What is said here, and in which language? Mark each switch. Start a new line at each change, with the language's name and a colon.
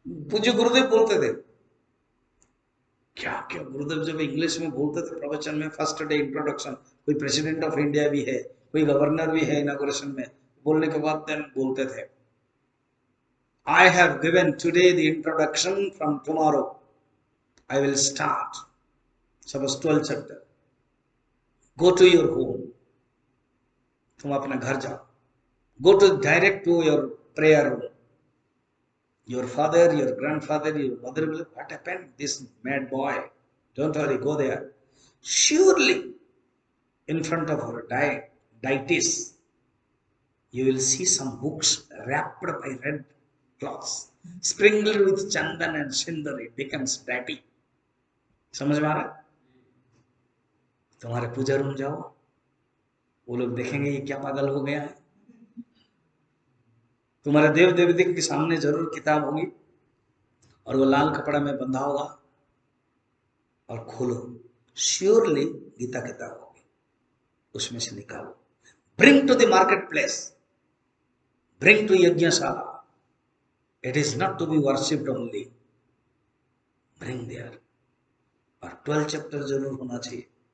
Hindi: पूज्य गुरुदेव बोलते थे, क्या क्या गुरुदेव जब इंग्लिश में बोलते थे प्रवचन में, फर्स्ट डे इंट्रोडक्शन, कोई प्रेसिडेंट ऑफ इंडिया भी है, कोई गवर्नर भी है इनॉग्रेशन में, बोलने के बाद देन बोलते थे,
English: I have given today the introduction, from tomorrow I will start suppose 12 chapter, go to your home,
Hindi: तुम अपना घर जाओ,
English: go to direct to your prayer room. Your father, your grandfather, your mother will, what happened? This mad boy. Don't worry, go there. Surely, in front of our deities, you will see some books wrapped by red cloths, sprinkled with chandan and sindar. It becomes deity.
Hindi: समझ में आ रहा है? तुम्हारे पूजा room जाओ, वो लोग देखेंगे ये क्या पागल हो गया है। तुम्हारे देव देवता के सामने जरूर किताब होगी और वो लाल कपड़ा में बंधा होगा, और खोलो, श्योरली गीता किताब होगी, उसमें से निकालो,
English: bring to the market place,
Hindi: bring to Yagyashala,
English: it is not to be worshipped only, bring there,
Hindi: और 12 चैप्टर जरूर होना चाहिए।